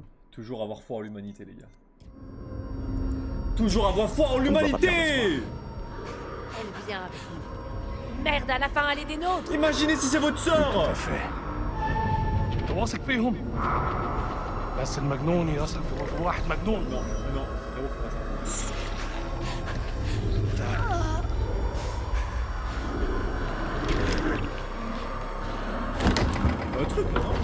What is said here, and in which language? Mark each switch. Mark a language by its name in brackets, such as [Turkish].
[French] Toujours avoir foi en l'humanité, les gars. Toujours avoir foi en l'humanité! Elle vient avec nous. Merde, à la fin, elle est des nôtres! Imaginez si c'est votre sœur! Tout à fait. [Arabic] انت واثق فيهم؟ بس المجنون يثق في واحد مجنون. [French] Non, non, frérot, fais pas ça. Un truc, non?